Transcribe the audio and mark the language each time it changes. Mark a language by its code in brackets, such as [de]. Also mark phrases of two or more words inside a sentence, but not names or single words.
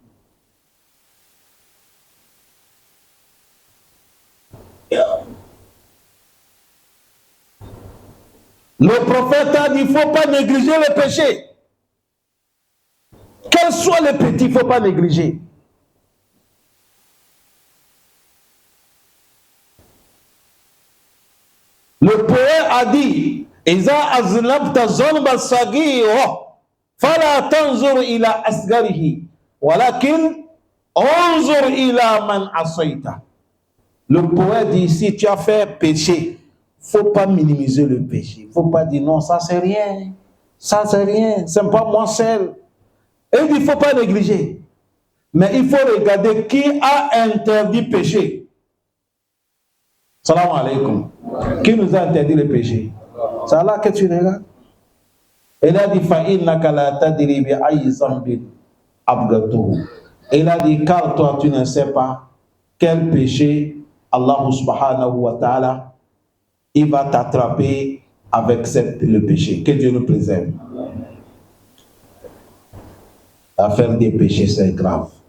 [fr] Le prophète a dit, il ne faut pas négliger le péché. Quel soit le petit, il ne faut pas négliger. Le poète a dit, [ar] إذا أذنبت ذنبا صغيرا فلا تنظر إلى أصغره ولكن انظر إلى من عصيت. [fr] Le poète dit, si tu as fait péché, il ne faut pas minimiser le péché. Il ne faut pas dire non, ça c'est rien. Ça c'est rien, c'est pas moi seul. Et il dit, il ne faut pas négliger. Mais il faut regarder qui a interdit péché. [ar] سلام عليكم. [fr] Qui nous a interdit le péché? C'est Allah que tu regardes. Il a dit, [ar] فإنك لا تدري بأي ذنب أبغته. [fr] Il a dit, car toi tu ne sais pas quel péché Allah [ar] سبحانه وتعالى, [fr] il va t'attraper avec le péché. Que Dieu nous préserve. L'affaire des péchés, c'est grave.